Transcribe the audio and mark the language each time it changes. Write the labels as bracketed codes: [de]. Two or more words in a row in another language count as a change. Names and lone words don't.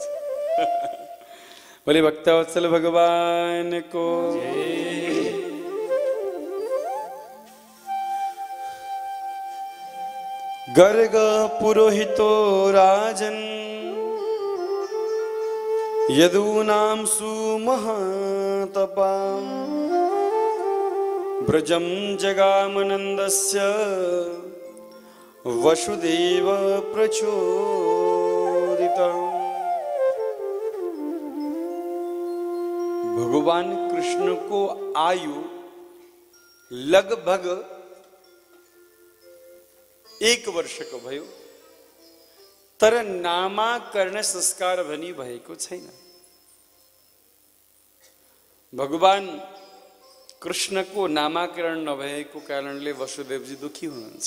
[sa] बोले भक्तवत्सल भगवान को गर्ग पुरोहितो राजन यदूनां सुमहातपा ब्रजं जगामनन्दस्य वसुदेव प्रचोदितम्। [ne] भगवान कृष्ण को आयु लगभग 1 वर्षको भयो, तर नामाकरण संस्कार भनी भएको छैन। भगवान कृष्णको नामाकरण नभएको कारणले वसुदेवजी दुखी हुनुहुन्छ।